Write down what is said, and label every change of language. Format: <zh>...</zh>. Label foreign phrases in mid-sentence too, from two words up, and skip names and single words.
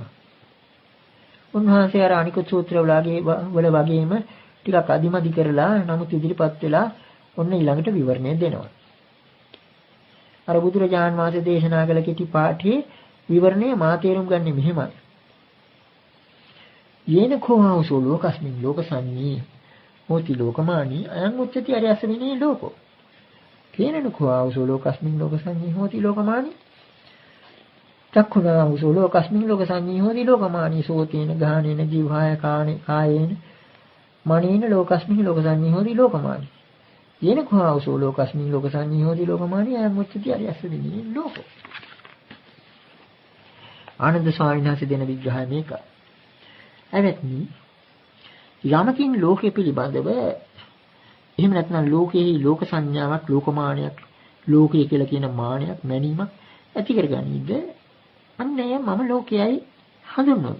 <si>උන්වහන්සේ අර අනිකුත් සූත්‍ර වල වගේම ටිකක් අදිමදි කරලා නමුත් ඉදිරිපත් වෙලා ඔන්න ඊළඟට විවරණය දෙනවා. අර බුදුරජාන් වහන්සේ දේශනා කළ කෙටි පාඨයේ විවරණය මා තේරුම් ගන්නේ මෙහෙමයි.</si> <pi>යේන කෝහවසෝ ලෝකස්මින් ලෝකසඤ්ඤී හෝති ලෝකමානී අයං උච්චති අරියස්ස විනේ ලෝකෝ. කේනන කෝහවසෝ ලෝකස්මින් ලෝකසඤ්ඤී හෝති ලෝකමානී චක්ඛුනාවසෝ ලෝකස්මින් ලෝකසඤ්ඤී හෝති ලෝකමානී සෝතේන ගාහනේන ජීවහාය කායේන මනේන ලෝකස්මින් ලෝකසඤ්ඤී හෝති ලෝකමානී. යේන කෝහවසෝ ලෝකස්මින් ලෝකසඤ්ඤී හෝති ලෝකමානී අයං උච්චති අරියස්ස විනේ ලෝකෝ.</pi> <si>ආනන්ද ස්වාමීන් වහන්සේ දෙන විග්‍රහය මේකයි. එවත්නි යමකින් ලෝකෙ පිළිබඳව එහෙම නැත්නම් ලෝකෙහි ලෝක සංඥාවක් ලෝකමානයක් ලෝකය කියලා කියන මානයක් මැනීමක් ඇති කරගනීද අන්නේ මම ලෝකයයි හඳුන්වමි.</si>